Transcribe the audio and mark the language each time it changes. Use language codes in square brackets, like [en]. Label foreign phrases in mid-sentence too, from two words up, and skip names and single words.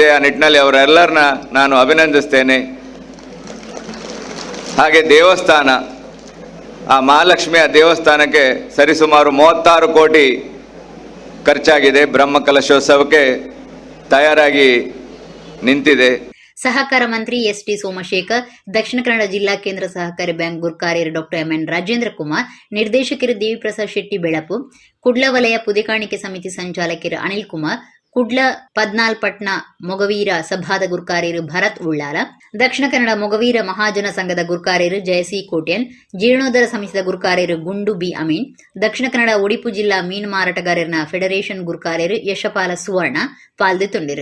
[kn] ಆ ನಿಟ್ಟಿನಲ್ಲಿ ಅವರೆಲ್ಲರನ್ನ ನಾನು ಅಭಿನಂದಿಸ್ತೇನೆ. ಹಾಗೆ ದೇವಸ್ಥಾನ, ಆ ಮಹಾಲಕ್ಷ್ಮಿಯ ದೇವಸ್ಥಾನಕ್ಕೆ ಸರಿಸುಮಾರು 36 ಕೋಟಿ ಖರ್ಚಾಗಿದೆ. ಬ್ರಹ್ಮಕಲಶೋತ್ಸವಕ್ಕೆ ತಯಾರಾಗಿ ನಿಂತಿದೆ. [tcy] ಸಹಕಾರ ಮಂತ್ರಿ ST ಸೋಮಶೇಖರ್, ದಕ್ಷಿಣ ಕನ್ನಡ ಜಿಲ್ಲಾ ಕೇಂದ್ರ ಸಹಕಾರಿ ಬ್ಯಾಂಕ್ ಗುರುಕಾರ್ಯರು ಡಾಕ್ಟರ್ MN ರಾಜೇಂದ್ರ ಕುಮಾರ್, ನಿರ್ದೇಶಕರು ದೇವಿಪ್ರಸಾದ್ ಶೆಟ್ಟಿ ಬೆಳಪು, ಕುಡ್ಲ ವಲಯ ಪುದಿಕಾಣಿಕೆ ಸಮಿತಿ ಸಂಚಾಲಕರು ಅನಿಲ್ ಕುಮಾರ್, ಕುಡ್ಲ ಪದ್ನಾಲ್ಪಟ್ನ ಮೊಗವೀರ ಸಭಾದ ಗುರುಕಾರ್ಯರು ಭರತ್ ಉಳ್ಳಾಲ, ದಕ್ಷಿಣ ಕನ್ನಡ ಮೊಗವೀರ ಮಹಾಜನ ಸಂಘದ ಗುರುಕಾರ್ಯರು ಜಯಸಿ ಕೋಟ್ಯನ್, ಜೀರ್ಣೋದ್ಧಾರ ಸಮಿತಿಯ ಗುರುಕಾರ್ಯರು ಗುಂಡು B ಅಮೀನ್, ದಕ್ಷಿಣ ಕನ್ನಡ ಉಡುಪು ಜಿಲ್ಲಾ ಮೀನು ಮಾರಾಟಗಾರರ ಫೆಡರೇಷನ್ ಗುರುಕಾರ್ಯರು ಯಶಪಾಲ ಸುವರ್ಣ ಪಾಲ್ದೆತೊಂಡಿರು.